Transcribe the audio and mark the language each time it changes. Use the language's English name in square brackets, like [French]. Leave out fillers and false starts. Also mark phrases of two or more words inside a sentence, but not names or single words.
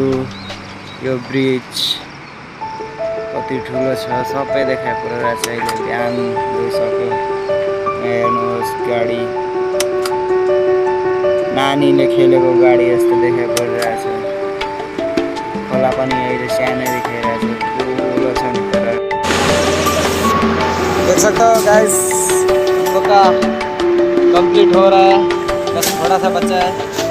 [Nepali] यो ब्रिज कति ठुलो छ सबै देखाइ परिरहेछ। अहिले बिहान भइसक्यो। हेर्नुहोस् गाडी, नानीले खेलेको गाडी जस्तो देखाइ परिरहेछ। खोला पनि अहिले सानै देखिरहेछ, ठुलो छ नि तर। [Hindi] देख सकते हो गाइस, का कंप्लीट हो रहा है, बस थोड़ा सा बचा है।